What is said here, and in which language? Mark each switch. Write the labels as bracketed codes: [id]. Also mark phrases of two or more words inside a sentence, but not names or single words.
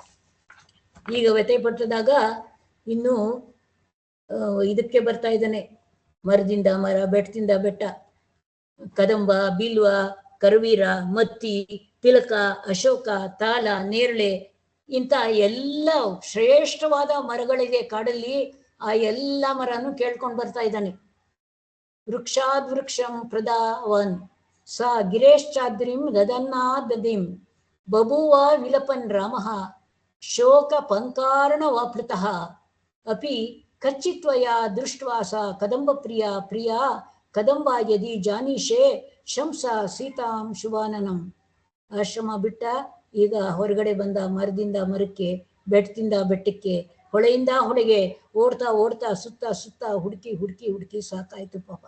[kn] ಈಗ ವ್ಯಥೆ ಪಟ್ಟದಾಗ ಇನ್ನು ಇದಕ್ಕೆ ಬರ್ತಾ ಇದ್ದಾನೆ, ಮರದಿಂದ ಮರ, ಬೆಟ್ಟದಿಂದ ಬೆಟ್ಟ, ಕದಂಬ, ಬಿಲ್ವ, ಕರವೀರ, ಮತ್ತಿ, ತಿಲಕ, ಅಶೋಕ, ತಾಲ, ನೇರಳೆ ಇಂಥ ಎಲ್ಲ ಶ್ರೇಷ್ಠವಾದ ಮರಗಳಿದೆ ಕಾಡಲ್ಲಿ. ಆ ಎಲ್ಲ ಮರನು ಕೇಳ್ಕೊಂಡು ಬರ್ತಾ ಇದ್ದಾನೆ. [sa] ವೃಕ್ಷಾದ್ ವೃಕ್ಷಂ ಪ್ರದಾವನ್ ಸ ಗಿರೇಶ್ಚಾದ್ರಿಂ ದದನ್ನಾ ದದಿಂ ಬಭೂವ ವಿಲಪನ್ ರಾಮಃ ಶೋಕ ಪಂಕಾರ್ಣ ವಾಪೃತಃ ಅಪಿ ಕಚ್ಚಿತ್ವಯ ದೃಷ್ಟ್ವಾ ಸ ಕದಂಬ ಪ್ರಿಯ ಕದಂಬ ಯದಿ ಜಾನೀಶೆ ಶಂಸ ಸೀತಾಂ ಶುಭಾನನಂ. [kn] ಆಶ್ರಮ ಬಿಟ್ಟ ಈಗ ಹೊರಗಡೆ ಬಂದ, ಮರದಿಂದ ಮರಕ್ಕೆ, ಬೆಟ್ಟದಿಂದ ಬೆಟ್ಟಕ್ಕೆ, ಹೊಳೆಯಿಂದ ಹೊಳೆಗೆ ಓಡ್ತಾ ಓಡ್ತಾ ಸುತ್ತ ಹುಡುಕಿ ಸಾಕಾಯ್ತು ಪಾಪ.